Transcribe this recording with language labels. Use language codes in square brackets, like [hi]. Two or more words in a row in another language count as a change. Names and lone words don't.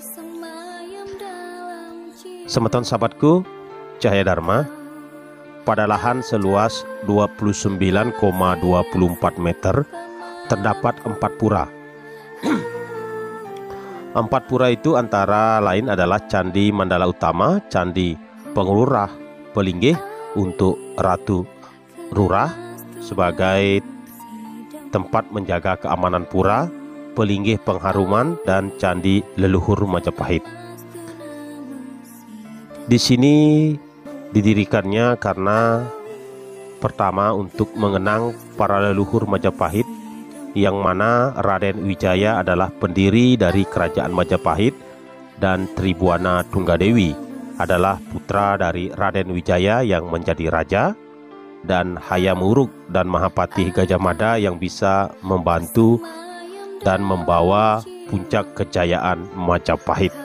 [id] Semeton sahabatku Cahaya Dharma, pada lahan seluas 29,24 meter terdapat 4 pura. 4 pura itu antara lain adalah Candi Mandala Utama, Candi Penglurah Pelinggih untuk Ratu Rurah sebagai tempat menjaga keamanan pura, Pelinggih Pengharuman, dan Candi Leluhur Majapahit. Di sini didirikannya karena pertama untuk mengenang para leluhur Majapahit, yang mana Raden Wijaya adalah pendiri dari kerajaan Majapahit dan Tribuana Tunggadewi adalah putra dari Raden Wijaya yang menjadi raja, dan Hayam Wuruk dan Mahapatih Gajah Mada yang bisa membantu dan membawa puncak kejayaan Majapahit.